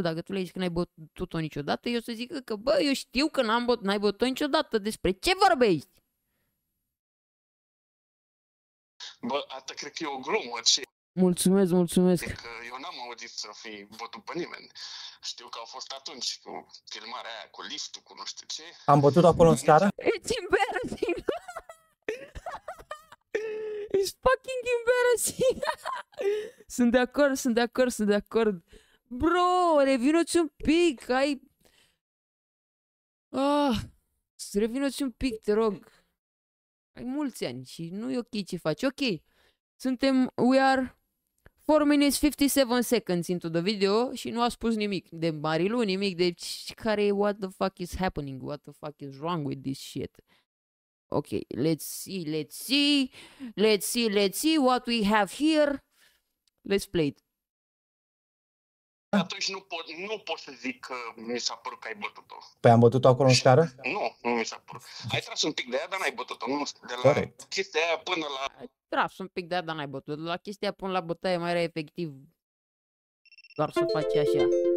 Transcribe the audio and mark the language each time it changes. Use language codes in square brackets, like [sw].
[ro] Dacă tu le zici că n-ai bătut-o niciodată, eu să zic că, bă, eu știu că n-ai bătut-o niciodată, despre ce vorbești? Bă, asta cred că e o glumă, ce? Mulțumesc, mulțumesc. Că eu n-am auzit să fi bătut pe nimeni. Știu că au fost atunci cu filmarea aia, cu liftul, cu nu știu ce. Am bătut acolo în scară? [en] It's embarrassing. It's fucking embarrassing. [ro] Sunt de acord. Bro, revino-ți un pic, revino-ți un pic, te rog. Ai mulți ani și nu e ok ce faci. [en] Ok, we are 4 minutes 57 seconds into the video [ro] și nu a spus nimic de [en] Marilu, nimic de what the fuck is happening, what the fuck is wrong with this shit. Ok, let's see what we have here. Let's play it. [ro] Atunci nu pot să zic că mi s-a părut că ai bătut-o. Păi am bătut acolo în scară? Nu mi s-a părut. Ai tras un pic de aia, dar n-ai bătut-o. Nu, de la Corect. chestia aia până la... Ai tras un pic de aia, dar n-ai bătut. La chestia până la bătaie mai era efectiv doar să faci așa.